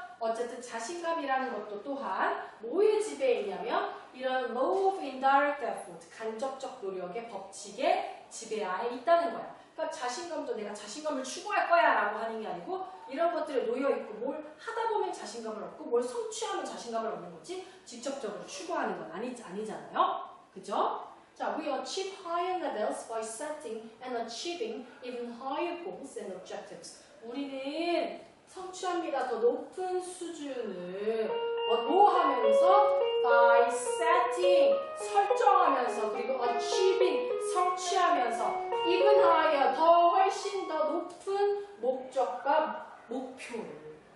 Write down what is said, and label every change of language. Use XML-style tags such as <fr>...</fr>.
<ko>어쨌든 자신감이라는 것도 또한 뭐의 지배에 있냐면 이런 law of indirect effort, 간접적 노력의 법칙의 지배하에 있다는 거야. 그러니까 자신감도 내가 자신감을 추구할 거야 라고 하는 게 아니고 이런 것들에 놓여있고 뭘 하다 보면 자신감을 얻고 뭘 성취하면 자신감을 얻는 거지 직접적으로 추구하는 건 아니잖아요. 그죠?</ko> <en>자, we achieve higher levels by setting and achieving even higher goals and objectives.</en> <ko>우리는 성취합니다. 더 높은 수준을 뭐 하면서? by setting, 설정하면서 그리고 achieving, 성취하면서 even higher, 더 훨씬 더 높은 목적과 목표를.</ko>